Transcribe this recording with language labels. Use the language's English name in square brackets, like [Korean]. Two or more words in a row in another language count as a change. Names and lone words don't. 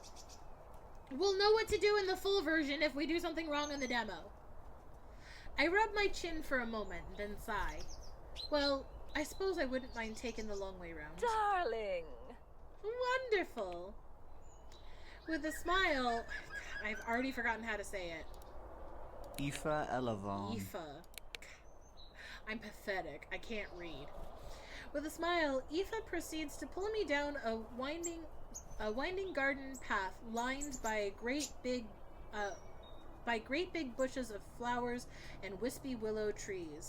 [English] We'll know what to do in the full version if we do something wrong in the demo. I rub my chin for a moment, then sigh. Well, I suppose I wouldn't mind taking the long way round. Darling! Wonderful! With a smile, I've already forgotten how to say it. Aoife Elavon. Aoife. I'm pathetic. I can't read. With a smile, Aoife proceeds to pull me down a winding garden path lined by great big bushes of flowers and wispy willow trees.